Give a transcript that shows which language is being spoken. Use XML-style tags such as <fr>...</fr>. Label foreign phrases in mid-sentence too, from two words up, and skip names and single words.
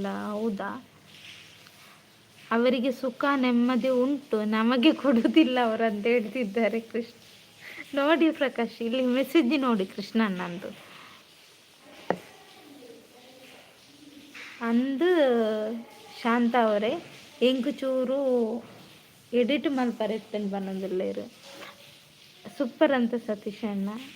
<kn>ಹೌದಾ, ಅವರಿಗೆ ಸುಖ ನೆಮ್ಮದಿ ಉಂಟು, ನಮಗೆ ಕೊಡುವುದಿಲ್ಲ ಅವರಂತ ಹೇಳ್ತಿದ್ದಾರೆ ಕೃಷ್ಣ. ನೋಡಿ ಪ್ರಕಾಶ್, ಇಲ್ಲಿ ಮೆಸೇಜ್ ನೋಡಿ ಕೃಷ್ಣನ್ನಂದು ಅಂದು ಶಾಂತ ಅವರೇ</kn> <tcy>ಎಂಕು ಚೂರು ಎಡಿಟ್ ಮಲ್ಪರೆತ್ತೇನೆ ಬನ್ನೋದಿಲ್ಲ</tcy> <kn>ಸೂಪರ್ ಅಂತ ಸತೀಶ್ ಅಣ್ಣ.</kn>